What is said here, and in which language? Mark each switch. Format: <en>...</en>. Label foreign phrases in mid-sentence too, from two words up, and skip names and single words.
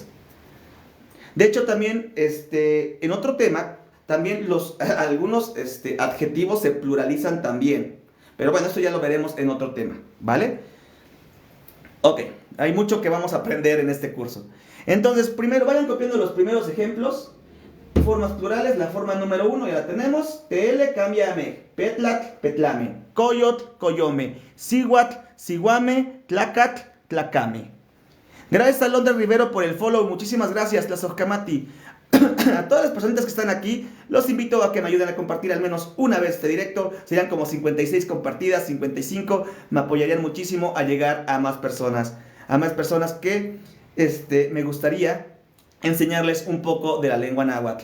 <es>De hecho, también, en otro tema, también algunos adjetivos se pluralizan también. Pero bueno, esto ya lo veremos en otro tema, ¿vale? Ok, hay mucho que vamos a aprender en este curso. Entonces, primero, vayan copiando los primeros ejemplos. formas plurales, la forma número 1 ya la tenemos.</es> <nah>TL, cámbiame. Petlat, petlame. Coyot, coyome. Sihuatl, sihuame. Tlacat, tlacame.</nah> <es>Gracias a Londres Rivero por el follow. Muchísimas gracias, Tlazocamati. A todas las personas que están aquí, los invito a que me ayuden a compartir al menos una vez este directo. Serían como 56 compartidas, 55. Me apoyarían muchísimo a llegar a más personas. A más personas que me gustaría enseñarles un poco de la lengua náhuatl.</es>